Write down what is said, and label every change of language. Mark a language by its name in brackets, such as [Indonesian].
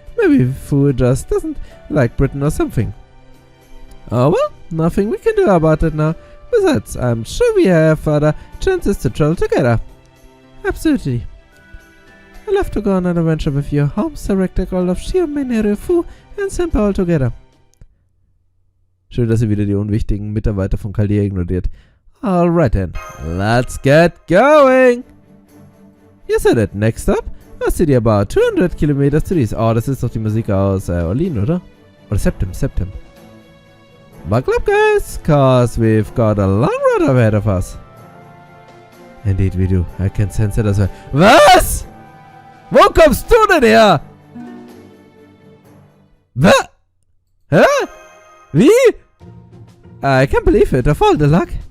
[English] Maybe Fu just doesn't like Britain or something. Oh well, nothing we can do about it now. Besides, I'm sure we have further chances to travel together. Absolutely. I'd love to go on an adventure with you. Holmes, Director of Shio, Menere, Fu and Semper all together. [German] Schön, dass ihr wieder die unwichtigen Mitarbeiter von Chaldea ignoriert. [English] Alright then, let's get going! You said it. Next up, a city about 200 kilometers to the east. [German] Oh, das ist doch die Musik aus Orlean, oder? Oder Septim. [English] Buckle up, guys, cause we've got a long road ahead of us. Indeed we do. I can sense it as well. [German] Was? Wo kommst du denn her? Was? Hä? Wie? [English] I can't believe it. Of all the luck.